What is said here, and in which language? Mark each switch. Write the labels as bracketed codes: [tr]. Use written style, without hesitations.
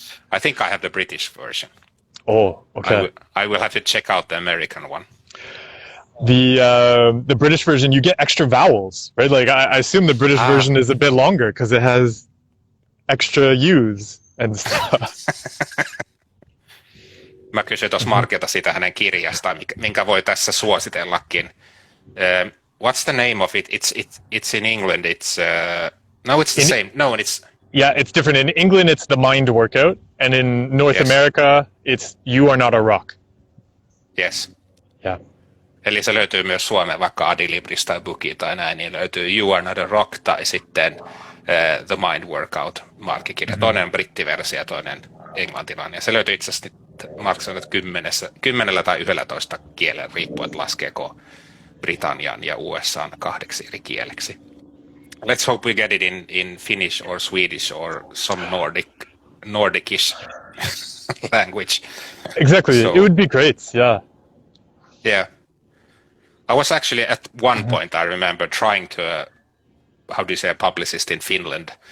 [en] I think I have the British version. Oh, okay. I will have to check out the American one. The British version, you get extra vowels, right? Like I assume the British version is a bit longer because it has extra U's and stuff. [fi] Mä kysyin tuossa Markilta siitä hänen kirjastaan, minkä voi tässä suositellakin. [en] What's the name of it? It's in England. It's no, it's the same. No, it's it's different. In England, it's the mind workout, and in North America, it's you are not a rock. Yes. Yeah. [fi] Eli se löytyy myös Suomeen, vaikka Adilibrista tai Booki tai näin, niin löytyy You Are Not a Rock tai sitten The Mind Workout Markkikirja. Toinen on brittiversio ja toinen englantilainen. Ja se löytyy itse asiassa, Mark sanoi, että 10 tai 11 kielen riippuen, että laskeeko Britannian ja USAn 2 eri kieleksi. [en] Let's hope we get it in Finnish or Swedish or some Nordicish language. Exactly, it would be great, yeah. Yeah. I was actually at one point, I remember trying to, how do you say, a publicist in Finland.